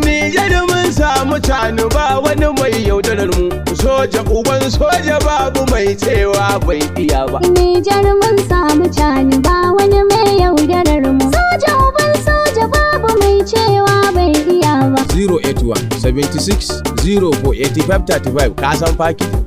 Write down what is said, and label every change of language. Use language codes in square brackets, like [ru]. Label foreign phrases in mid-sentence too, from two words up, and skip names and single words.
[ha] Nijar mun samu Sani ba wani mai yaudarar mu. Soja uban soja babu mai cewa bai iya ba. Nijar mun samu Sani ba wani mai yaudarar mu. Soja uban soja babu mai cewa bai iya ba. [en] Zero eight one, seventy six, zero four, eighty five thirty five, [ha] ka san faki?